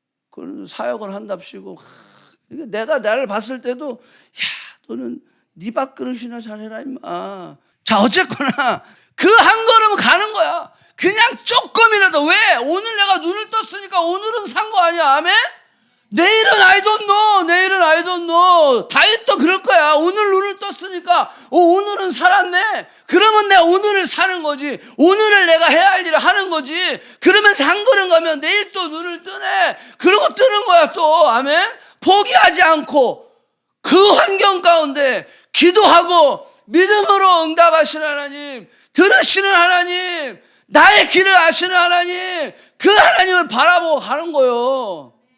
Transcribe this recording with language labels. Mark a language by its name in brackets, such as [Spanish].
[Korean] 그런 사역을 한답시고. 내가 나를 봤을 때도, 너는 네 밥그릇이나 잘해라, 임마. 자, 어쨌거나, 그 한 걸음은 가는 거야. 그냥 조금이라도. 왜? 오늘 내가 눈을 떴으니까 오늘은 산 거 아니야. 아멘? 내일은 [English] I don't know. [Korean] 다윗도 그럴 거야. 오늘 눈을 떴으니까 오늘은 살았네. 그러면 내가 오늘을 사는 거지. 오늘을 내가 해야 할 일을 하는 거지. 그러면서 한 걸음 가면 내일 또 눈을 뜨네. 그러고 뜨는 거야 또. 아멘? 포기하지 않고 그 환경 가운데 기도하고 믿음으로 응답하시는 하나님, 들으시는 하나님, 나의 길을 아시는 하나님, 그 하나님을 바라보고 가는 거예요.